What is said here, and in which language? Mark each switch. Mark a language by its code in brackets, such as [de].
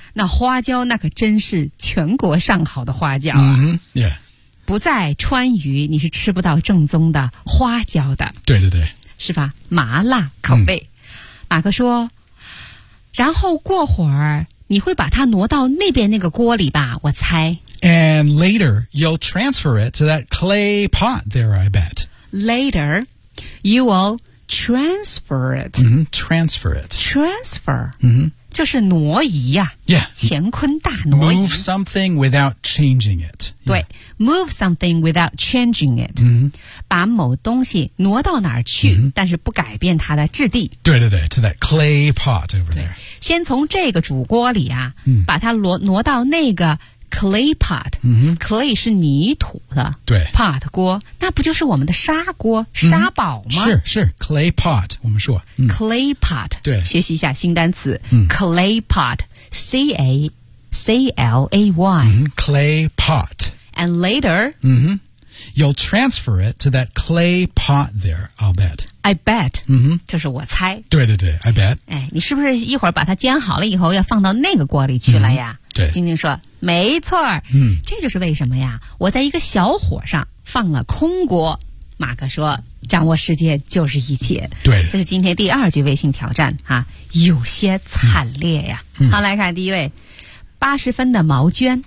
[zh] 那花椒那可真是全国上好的花椒啊。 [en] Mm-hmm. Yeah. [zh] 不在川渝你是吃不到正宗的花椒的。对对对。是吧麻辣口味。马克说然后过会儿你会把它挪到那边那个锅里吧我猜。 [en] And later, you'll transfer it to that clay pot there, I bet. Later, you will transfer it.、 Mm-hmm, transfer it. Transfer.、 Mm-hmm. [zh] 就是挪移啊。 [en] Yeah. [zh] 乾坤大挪移。 [en] Move something without changing it.、 Yeah. 对。Move something without changing it.、 Mm-hmm. [zh] 把某东西挪到哪儿去、 mm-hmm. 但是不改变它的质地。对对对 [en] to that clay pot over there. [zh] 先从这个煮锅里啊、 mm-hmm. 把它挪到那个Clay pot、 mm-hmm. Clay 是泥土的对 Pot 锅那不就是我们的砂锅沙堡吗、 [en] mm-hmm. [zh] 是 Clay pot 我们说、 [en] Clay pot [zh] 对学习一下新单词、Clay pot [en] C-A-C-L-A-Y、mm-hmm. Clay pot And later、 mm-hmm. You'll transfer it to that clay pot there I'll bet I bet、 mm-hmm. [zh] 就是我猜对对对 [en] I bet [zh] 哎，你是不是一会儿把它煎好了以后要放到那个锅里去了呀、 [en] mm-hmm. [zh] 对晶晶说没错、这就是为什么呀我在一个小火上放了空锅马克说掌握世界就是一切对这是今天第二句微信挑战啊有些惨烈呀、好来看第一位80分的毛娟